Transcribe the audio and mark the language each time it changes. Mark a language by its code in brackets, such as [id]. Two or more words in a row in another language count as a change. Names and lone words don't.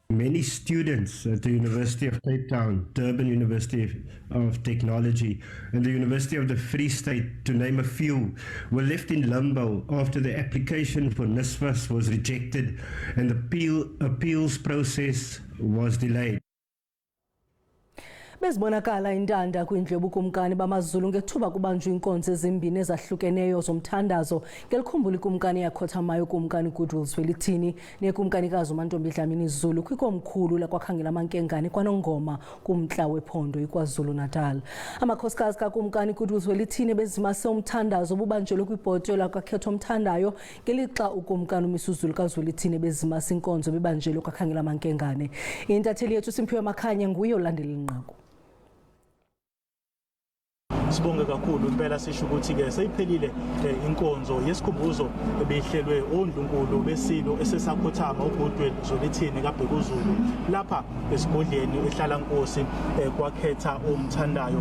[en] Many students at the University of Cape Town, Durban University of Technology, and the University of the Free State, to name a few, were left in limbo after the application for NSFAS was rejected and the appeals process was delayed. [xh] Bezibonakala intanda kwindlu yobukumkani bamaZulu ngethuba kubanjwa inkonzo ezimbini ezahlukeneyo zomthandazo ngelikhumbula ikumkani yakhothamayo ukumkani uGuduluzwelithini nekumkanikazi uMantombi Dlamini Zulu kwikomkhulu lakwakhangela amankengane kwaNongoma kumntla wephondo iKwaZulu Natal. Amakhosikazi kakumkani uGuduluzwelithini bezimase umthandazo bubanjelwe kwibhotyo lakwaKhetho Mthandayo ngelixa ukumkani uMisuzulu kaZwelithini bezimase inkonzo bebanjelwe kwakhangela amankengane. Intatheli yethu Simphiwe Makhanya nguye olandela inqaku. [zu] Sibonge kakhulu impela sisho ukuthi ke seyiphelile inkonzo yesikhumbuzo ebehlelwe oNdlunkulu besilo esesakhothama uGuduluzwelithini kaBhekuzulu lapha esigodleni ehlala Nkosi kwakhetha umthandayo.